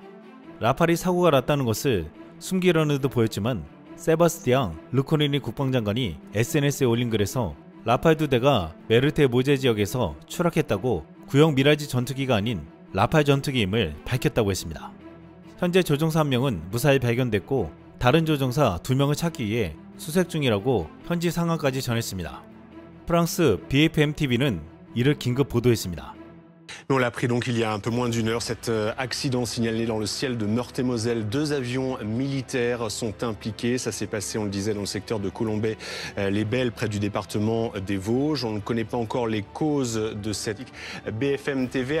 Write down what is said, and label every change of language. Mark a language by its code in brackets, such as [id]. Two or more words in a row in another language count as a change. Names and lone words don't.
[ko] 라팔이 사고가 났다는 것을 숨기려는 듯 보였지만 세바스티앙 르코리니 국방장관이 SNS에 올린 글에서 라팔 2대가 메르테 모제 지역에서 추락했다고 구형 미라지 전투기가 아닌 라팔 전투기임을 밝혔다고 했습니다. 현재 조종사 1명은 무사히 발견됐고 다른 조종사 2명을 찾기 위해 수색 중이라고 현지 상황까지 전했습니다. 프랑스 BFM-TV는 이를 긴급 보도했습니다. [fr] On l'a appris donc il y a un peu moins d'une heure, cet accident signalé dans le ciel de Meurthe-et-Moselle. 2 avions militaires sont impliqués. Ça s'est passé, on le disait, dans le secteur de Colombey-les-Belles, près du département des Vosges. On ne connaît pas encore les causes de cette BFM TV.